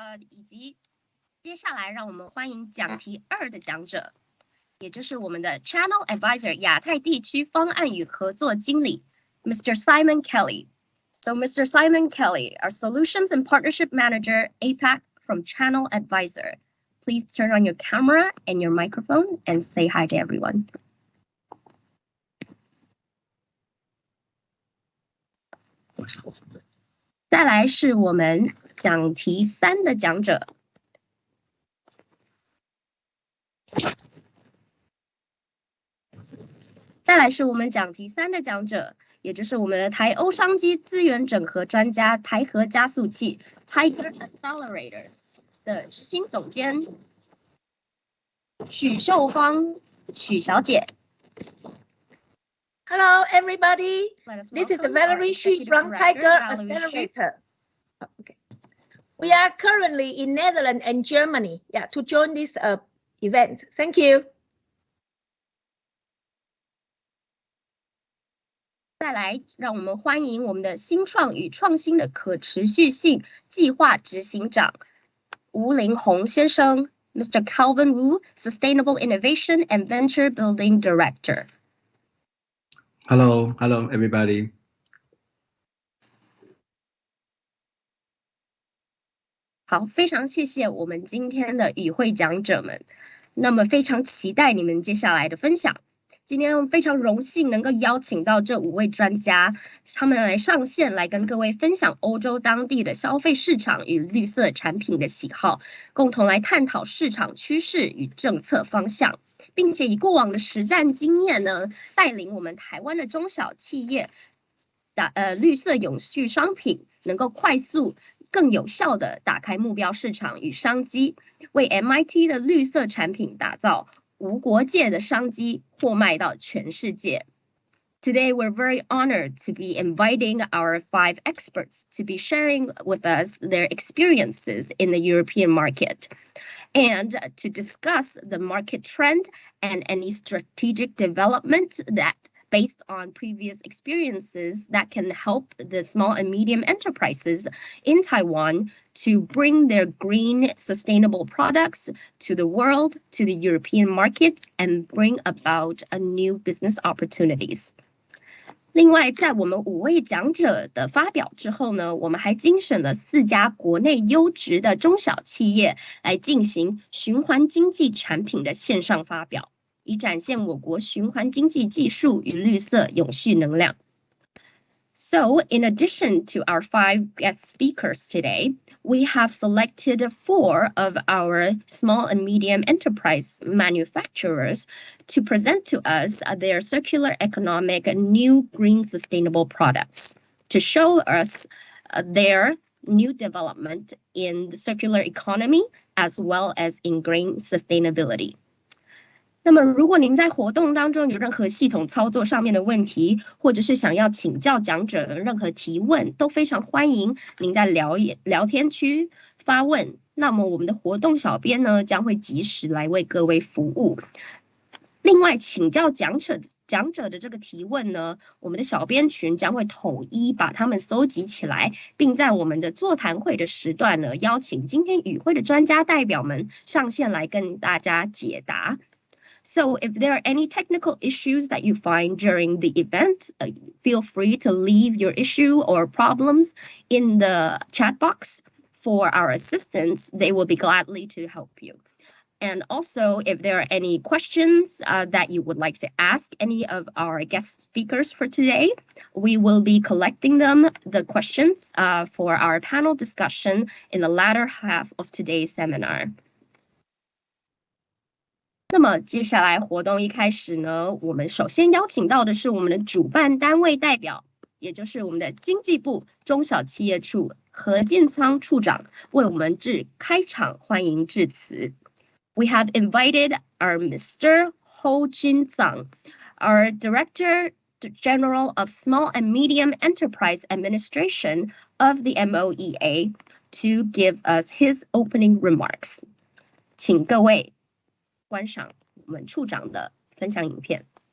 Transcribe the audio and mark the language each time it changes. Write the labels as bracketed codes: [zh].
[zh] 以及接下来让我们欢迎讲题2的讲者。也就是我们的 Channel Advisor 亚太地区方案与合作经理 Mr. [en] Simon Kelly. So Mr. Simon Kelly, our Solutions and Partnership Manager APAC from Channel Advisor. Please turn on your camera and your microphone and say hi to everyone. [zh] 再来是我们讲题3的讲者。再来是我们讲题3的讲者，也就是我们的台欧商机资源整合专家台合加速器 Tiger Accelerators 的执行总监许秀芳许小姐。 [en] Hello, everybody. This is Valerie Xu from Tiger Accelerator. Okay. We are currently in Netherlands and Germany, to join this event. Thank you. [zh] 再来，让我们欢迎我们的新创与创新的可持续性计划执行长吴林宏先生 ，Mr. [en] Calvin Wu, Sustainable Innovation and Venture Building Director. Hello, everybody. [zh] 好，非常谢谢我们今天的与会讲者们。那么非常期待你们接下来的分享。今天非常荣幸能够邀请到这5位专家，他们来上线来跟各位分享欧洲当地的消费市场与绿色产品的喜好，共同来探讨市场趋势与政策方向，并且以过往的实战经验呢，带领我们台湾的中小企业绿色永续商品能够快速更有效地打开目标市场与商机，为 MIT 的绿色产品打造无国界的商机，货卖到全世界。 [en] Today, we're very honored to be inviting our 5 experts to be sharing with us their experiences in the European market and to discuss the market trend and any strategic development that based on previous experiences that can help the small and medium enterprises in Taiwan to bring their green, sustainable products to the world, to the European market, and bring about a new business opportunities. [zh] 另外，在我们5位讲者的发表之后呢，我们还精选了4家国内优质的中小企业来进行循环经济产品的线上发表，以展现我国循环经济技术与绿色永续能量。 [en] So, in addition to our 5 guest speakers today, we have selected 4 of our small and medium enterprise manufacturers to present to us their circular economic new green sustainable products, to show us their new development in the circular economy as well as in green sustainability. [zh] 那么如果您在活动当中有任何系统操作上面的问题，或者是想要请教讲者的任何提问，都非常欢迎您在聊天区发问。那么我们的活动小编呢，将会及时来为各位服务。另外，请教讲者的这个提问呢，我们的小编群将会统一把它们搜集起来，并在我们的座谈会的时段呢，邀请今天与会的专家代表们上线来跟大家解答。 [en] So if there are any technical issues that you find during the event, feel free to leave your issue or problems in the chat box for our assistants. They will be gladly to help you. And also, if there are any questions that you would like to ask any of our guest speakers for today, we will be collecting the questions for our panel discussion in the latter half of today's seminar. [zh] 那么接下来活动一开始呢，我们首先邀请到的是我们的主办单位代表，也就是我们的经济部中小企业处何建仓处长，为我们致开场欢迎致辞。 [en] We have invited our Mr. Ho Jin Zhang, our Director General of Small and Medium Enterprise Administration of the MOEA, to give us his opening remarks. [zh] 请各位观赏我们处长的分享影片。